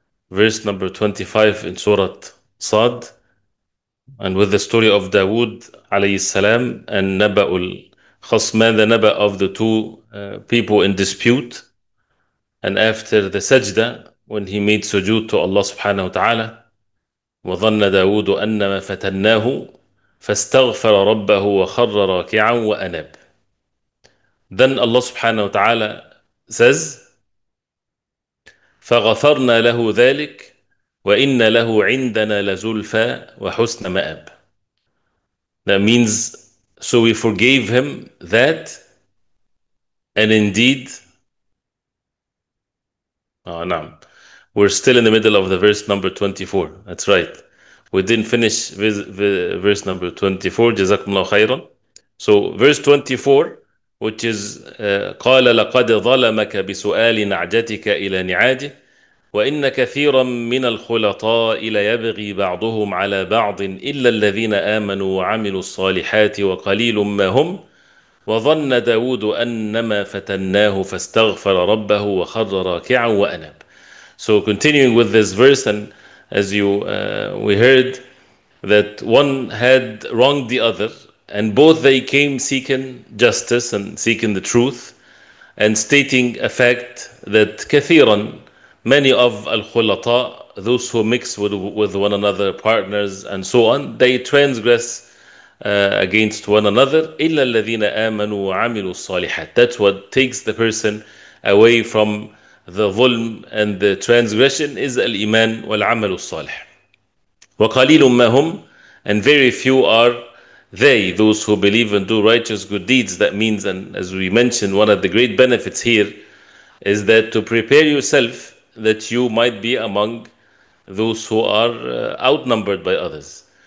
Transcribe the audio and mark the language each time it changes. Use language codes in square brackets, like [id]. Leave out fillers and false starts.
[en] Verse number 25 in Surah Sad, and with the story of Dawood alayhi salam and Naba'ul Khasman, the Naba of the two people in dispute. And after the sajda, when he made sujood to Allah subhanahu wa ta'ala, [ar] وظن داود أنما فتناه فاستغفر ربه وخر راكعا وأناب. [en] Then Allah subhanahu wa ta'ala says, [ar] فغفرنا له ذلك وإن له عندنا لزلفى وحسن مآب. [en] That means, so we forgave him that, and indeed, نعم, we're still in the middle of the verse number 24. That's right. We didn't finish verse number 24. Jazakumullah khairan. So verse 24, which is [ar] قال لقد ظلمك بسؤال نعجتك إلى نعاجه وإن كثيرا من الخلطاء ليبغي بعضهم على بعض إلا الذين آمنوا وعملوا الصالحات وقليل ما هم وظن داود أنما فتناه فاستغفر ربه وخر راكعا وأناب. [en] So continuing with this verse, and as we heard that one had wronged the other, and both they came seeking justice and seeking the truth, and stating a fact that كثيرا, many of al-khulata, those who mix with one another, partners and so on, they transgress against one another. [ar] إلا الذين آمنوا وعملوا الصالحات. [en] That's what takes the person away from the dhulm and the transgression, is al-iman wal-amal al-salih. [ar] وَقَلِيلٌ مَا هُمْ, [en] and very few are they, those who believe and do righteous good deeds. That means, and as we mentioned, one of the great benefits here is that to prepare yourself that you might be among those who are outnumbered by others.